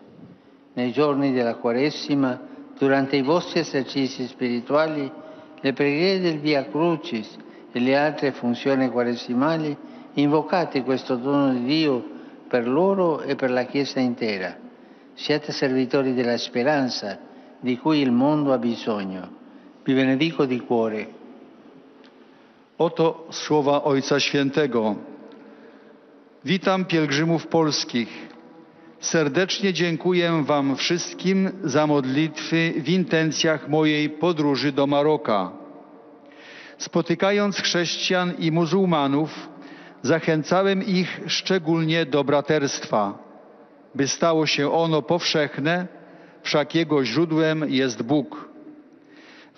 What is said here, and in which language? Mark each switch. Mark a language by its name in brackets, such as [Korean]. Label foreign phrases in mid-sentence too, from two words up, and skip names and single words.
[Italian] Nei giorni della Quaresima, durante i vostri esercizi spirituali, le preghiere del Via Crucis e le altre funzioni quaresimali, invocate questo dono di Dio per loro e per la Chiesa intera. Siate servitori della speranza di cui il mondo ha bisogno. Vi benedico di cuore. [Polish] Oto słowa Ojca Świętego. Witam pielgrzymów polskich. Serdecznie dziękuję Wam wszystkim za modlitwy w intencjach mojej podróży do Maroka. Spotykając chrześcijan i muzułmanów, zachęcałem ich szczególnie do braterstwa, by stało się ono powszechne, wszak jego źródłem jest Bóg.